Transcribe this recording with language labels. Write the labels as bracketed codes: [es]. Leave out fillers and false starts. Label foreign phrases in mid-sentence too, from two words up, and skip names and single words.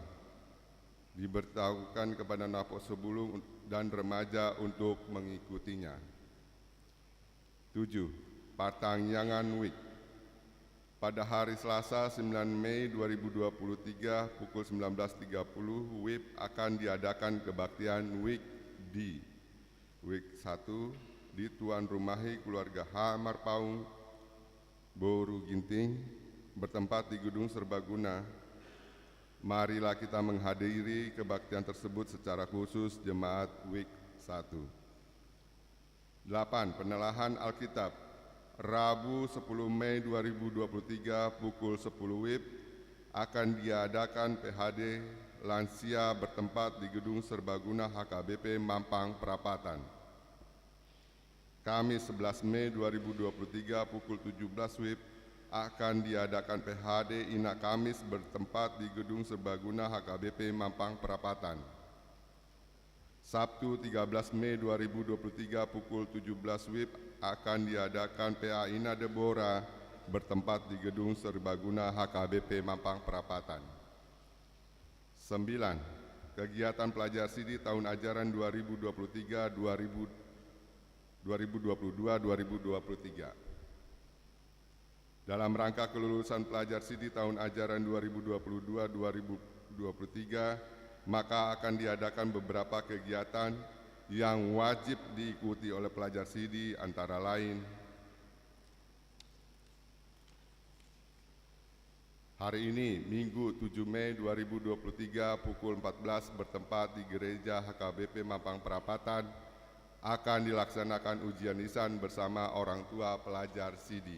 [id] Diberitahukan kepada Naposobulum dan remaja untuk mengikutinya. 7. Partangyangan Week. Pada hari Selasa 9 Mei 2023 pukul 19.30 WIB akan diadakan kebaktian Week D. Week 1 di Tuan Rumahi Keluarga H. Marpaung, Boru Ginting, bertempat di Gedung Serbaguna. Marilah kita menghadiri kebaktian tersebut secara khusus Jemaat Week 1. 8. Penelahan Alkitab. Rabu 10 Mei 2023 pukul 10 WIB akan diadakan PHD lansia bertempat di Gedung Serbaguna HKBP Mampang Perapatan. Kamis 11 Mei 2023 pukul 17 WIB akan diadakan PHD Inak Kamis bertempat di Gedung Serbaguna HKBP Mampang Perapatan. Sabtu 13 Mei 2023 pukul 17 WIB akan diadakan PA Ina Deborah bertempat di Gedung Serbaguna HKBP Mampang Perapatan. 9. Kegiatan pelajar SIDI tahun ajaran 2022-2023. Dalam rangka kelulusan pelajar SIDI tahun ajaran 2022-2023, maka akan diadakan beberapa kegiatan yang wajib diikuti oleh pelajar SIDI, antara lain: hari ini, Minggu 7 Mei 2023 pukul 14 bertempat di Gereja HKBP Mampang Perapatan akan dilaksanakan ujian lisan bersama orang tua pelajar SIDI.